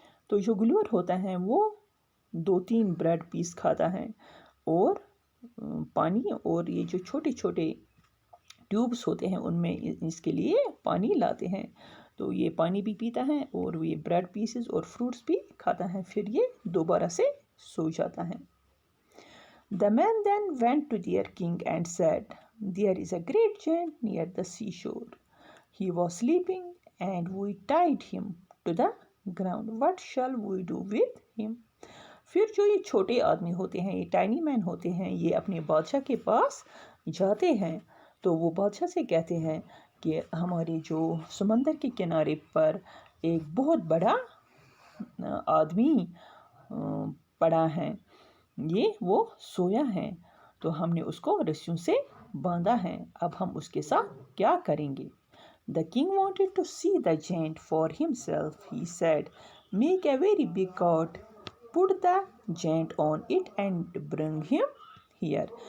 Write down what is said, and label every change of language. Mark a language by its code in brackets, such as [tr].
[ur] تو جو گلور ہوتا ہے وہ 2-3 بریڈ پیس کھاتا ہے اور پانی، اور یہ جو چھوٹے چھوٹے ٹیوبس ہوتے ہیں ان میں اس کے لیے پانی لاتے ہیں. تو یہ پانی بھی پیتا ہے اور یہ بریڈ پیسز اور فروٹس بھی کھاتا ہے، پھر یہ دوبارہ سے سو جاتا ہے. [en] The men then went to their king and said, "There is a great giant near the seashore. He was sleeping and we tied him to the ground. What shall we do with him?" [ur] پھر جو یہ چھوٹے آدمی ہوتے ہیں، یہ [en] tiny men [ur] ہوتے ہیں، یہ اپنے بادشاہ کے پاس جاتے ہیں. تو وہ بادشاہ سے کہتے ہیں کہ ہمارے جو سمندر کے کنارے پر ایک بہت بڑا آدمی پڑا ہے، وہ سویا ہے، تو ہم نے اس کو رسیوں سے باندھا ہے، اب ہم اس کے ساتھ کیا کریں گے. [en] The king wanted to see the giant for himself. He said, "Make a very big cart, put the giant on it and bring him here."